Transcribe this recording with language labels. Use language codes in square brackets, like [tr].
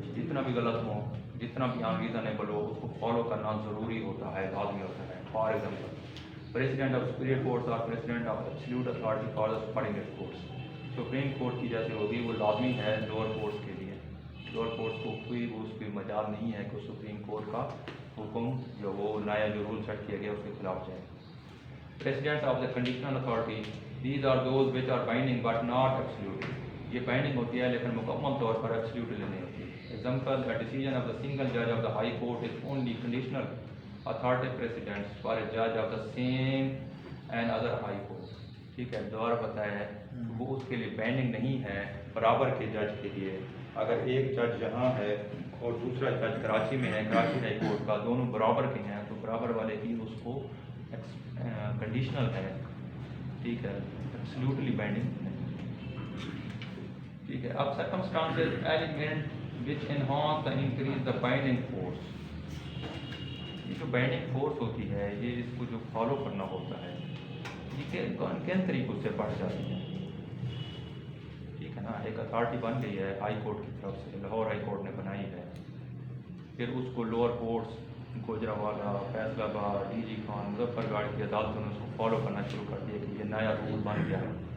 [ur] جتنا بھی غلط ہو, جتنا بھی unreasonable ہو, اس کو فالو کرنا ضروری ہوتا ہے, لازمی ہوتا ہے. [en] For example, president of superior courts or president of absolute authority for the subordinate courts. [ur] Supreme court کی جیسے ہوگی وہ لازمی ہے لوور کورٹس کے لیے. لوور کورٹس کو کوئی اس کی مجال نہیں ہے کہ سپریم کورٹ کا حکم جو وہ نیا جو رول سیٹ کیا گیا اس کے خلاف جائے. [en] Precedent of the conditional authority, these are those which are binding but not absolute. [ur] یہ بائنڈنگ ہوتی ہے لیکن مکمل طور پر ایبسلیوٹلی نہیں ہوتی. [en] Example, a decision of the single judge of the high court is only conditional authority precedents for a judge of the same and other high court. [ur] ٹھیک ہے, دوبارہ بتایا ہے وہ اس کے لیے بائنڈنگ نہیں ہے برابر کے جج کے لیے. اگر ایک جج یہاں ہے اور دوسرا جج کراچی میں ہے, کراچی ہائی کورٹ کا, دونوں برابر کے ہیں, تو برابر والے کی اس کو کنڈیشنل ہے, ٹھیک ہے, ایبسلیوٹلی بائنڈنگ نہیں. ٹھیک ہے. [en] اب circumstances element which enhance the increase the binding force. [ur] یہ جو بائنڈنگ فورس ہوتی ہے, یہ اس کو جو فالو کرنا ہوتا ہے, یہ کن طریقوں سے بڑھ جاتی ہے. ٹھیک ہے نا. ایک اتھارٹی بن گئی ہے ہائی کورٹ کی طرف سے, لاہور ہائی کورٹ نے بنائی ہے, پھر اس کو لوور کورٹس گوجرانوالہ, فیصل آباد, ڈی جی خان, مظفر گڑھ کی عدالتوں نے اس کو فالو کرنا شروع کر دیا کہ یہ نیا رول بن گیا ہے.